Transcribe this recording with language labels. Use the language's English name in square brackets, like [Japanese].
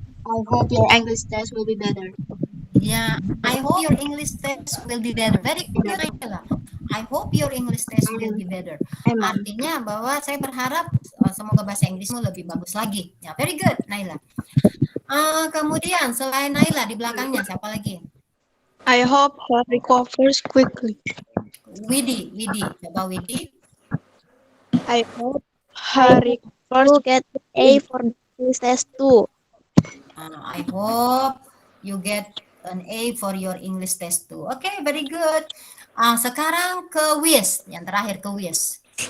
[English] I hope your English test will be better. Yeah, I hope your English test will be better. Very good, Naila. I hope your English test will be better. [Indonesian] Artinya bahwa saya berharap semoga bahasa Inggrismu lebih bagus lagi. Ya, [English] very good, [Indonesian] Naila. Kemudian selain Naila di belakangnya siapa lagi? [English] I hope he recovers quickly. [Indonesian] Widi. Coba Widi. [English] I hope he recovers get A for the English test too. I hope you get an A for your English test too. Oke, very good. [Indonesian] Sekarang ke Wis, yang terakhir ke Wis.